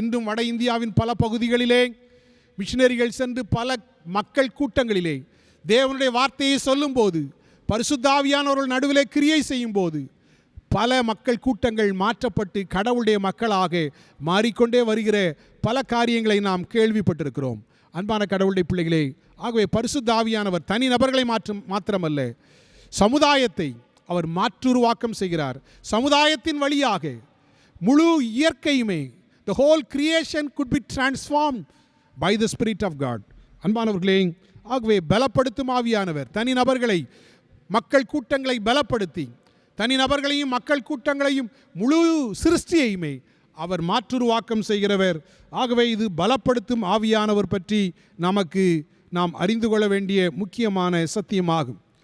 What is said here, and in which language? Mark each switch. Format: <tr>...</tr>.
<ta>இன்றும் வட இந்தியாவின் பல பகுதிகளிலே மிஷினரிகள் சென்று பல மக்கள் கூட்டங்களிலே தேவனுடைய வார்த்தையை சொல்லும்போது, பரிசுத்த ஆவியானவர்கள் நடுவிலே கிரியை செய்யும் போது பல மக்கள் கூட்டங்கள் மாற்றப்பட்டு கடவுளுடைய மக்களாக மாறிக்கொண்டே வருகிற பல காரியங்களை நாம் கேள்விப்பட்டிருக்கிறோம். அன்பான கடவுளுடைய பிள்ளைகளே, ஆகவே பரிசுத்த ஆவியானவர் தனி நபர்களை மாத்திரமல்ல, சமுதாயத்தை அவர் மாற்றுருவாக்கம் செய்கிறார். சமுதாயத்தின் வழியாக முழு இயற்கையுமே,</ta> <en>the whole creation could be transformed by the Spirit of God.</en> <ta>அன்பானவர்களே, ஆகவே பலப்படுத்தும் ஆவியானவர் தனி நபர்களை, மக்கள் கூட்டங்களை பலப்படுத்தி தனி நபர்களையும் மக்கள் கூட்டங்களையும் முழு சிருஷ்டியையுமே அவர் மாற்றுருவாக்கம் செய்கிறவர். ஆகவே இது பலப்படுத்தும் ஆவியானவர் பற்றி நாம் அறிந்து கொள்ள வேண்டிய முக்கியமான சத்தியமாகும்.</ta>